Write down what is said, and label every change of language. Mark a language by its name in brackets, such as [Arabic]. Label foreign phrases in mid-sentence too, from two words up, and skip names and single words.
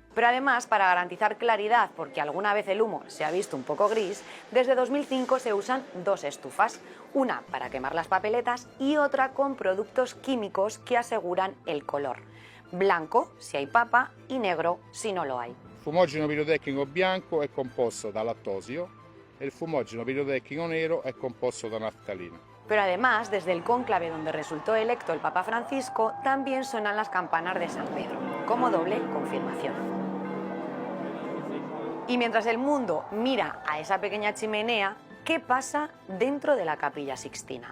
[Spanish] Pero además, para garantizar claridad, porque alguna vez el humo se ha visto un poco gris, desde 2005 se usan dos estufas, una para quemar las papeletas y otra con productos químicos que aseguran el color. Blanco si hay papa y negro si no lo hay. [Italian] Il fumogeno pirotecnico bianco è composto da lattosio e il fumogeno pirotecnico nero è composto da naftalina. [Spanish] Pero además, desde el cónclave donde resultó electo el Papa Francisco, también suenan las campanas de San Pedro, como doble confirmación. Y mientras el mundo mira a esa pequeña chimenea, ¿qué pasa dentro de la Capilla Sixtina?